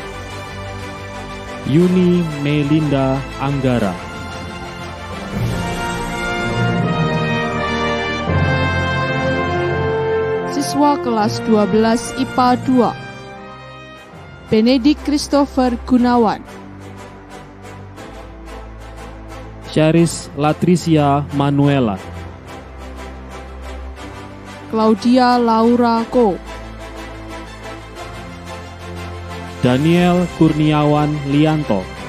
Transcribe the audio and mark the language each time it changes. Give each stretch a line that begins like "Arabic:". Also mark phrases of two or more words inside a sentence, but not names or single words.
Indonesian: Yuni Melinda Anggara. Siswa kelas 12 IPA 2 Benedik Christopher Gunawan. Charis Latricia Manuela. Claudia Laura Ko. Daniel Kurniawan Lianto.